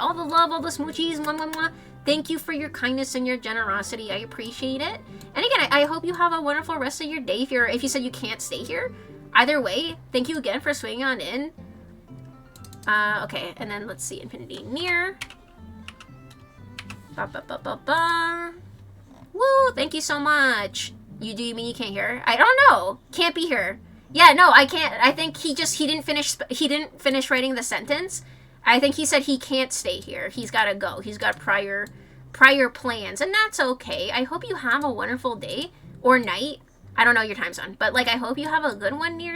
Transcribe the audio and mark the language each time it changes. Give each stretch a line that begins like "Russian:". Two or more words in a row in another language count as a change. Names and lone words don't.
English: All the love, all the smoochies. Mwah, mwah, mwah. Thank you for your kindness and your generosity. I appreciate it. And again, I hope you have a wonderful rest of your day. If you said you can't stay here, either way, thank you again for swinging on in. Okay, and then let's see, Infinity Near. Ba ba ba ba ba. Woo! Thank you so much. You mean you can't hear? I don't know. Can't be here. Yeah, no, I can't. I think he didn't finish writing the sentence. I think he said he can't stay here. He's got to go. He's got prior plans, and that's okay. I hope you have a wonderful day or night. I don't know your time zone, but like I hope you have a good one, Near.